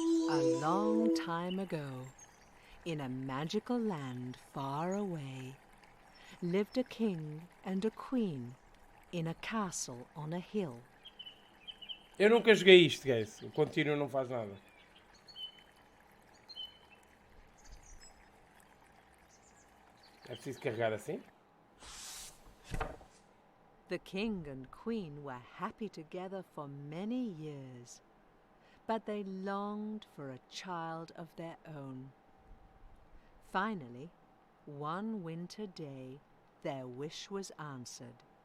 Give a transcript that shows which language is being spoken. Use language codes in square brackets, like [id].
[en] A long time ago, in a magical land far away, lived a king and a queen in a castle on a hill. [pt] Eu nunca joguei isto, guys. O contínuo não faz nada. É preciso carregar assim? [en] The king and queen were happy together for many years, but they longed for a child of their own. Finally, one winter day, their wish was answered.